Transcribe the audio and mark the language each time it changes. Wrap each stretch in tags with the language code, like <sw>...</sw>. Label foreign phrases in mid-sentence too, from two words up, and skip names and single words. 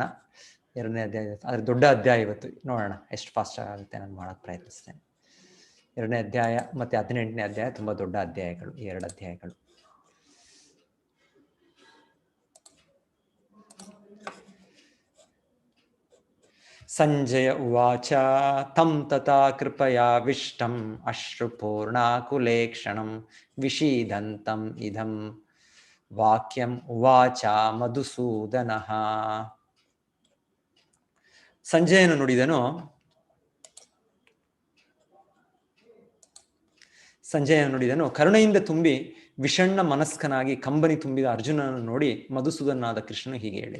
<kn>2ನೇ ಅಧ್ಯಾಯ ಆದರೆ ದೊಡ್ಡ ಅಧ್ಯಾಯ ಇವತ್ತು, ನೋಡೋಣ ಎಷ್ಟು ಫಾಸ್ಟ್ ಆಗುತ್ತೆ ನಾನು ಮಾಡೋಕ್ಕೆ ಪ್ರಯತ್ನಿಸ್ತೇನೆ. 2ನೇ ಅಧ್ಯಾಯ ಮತ್ತು 18ನೇ ಅಧ್ಯಾಯ ತುಂಬ ದೊಡ್ಡ ಅಧ್ಯಾಯಗಳು, ಈ 2 ಅಧ್ಯಾಯಗಳು.</kn> <sa>ಸಂಜಯ ಉವಾಚ ತಂ ತಥಾ ಕೃಪಯಾವಿಷ್ಟಂ ಅಶ್ರುಪೂರ್ಣಾಕುಲೇಕ್ಷಣಂ ವಿಷೀದಂತಂ ಇದಂ ವಾಕ್ಯಂ ಉವಾಚ ಮಧುಸೂದನಃ.</sa> <kn>ಸಂಜಯನು ನುಡಿದನು ಕರುಣೆಯಿಂದ ತುಂಬಿ ವಿಷಣ್ಣ ಮನಸ್ಕನಾಗಿ ಕಂಬನಿ ತುಂಬಿದ ಅರ್ಜುನನನ್ನು ನೋಡಿ ಮಧುಸೂದನಾದ ಕೃಷ್ಣನು ಹೀಗೆ ಹೇಳಿದ.</kn>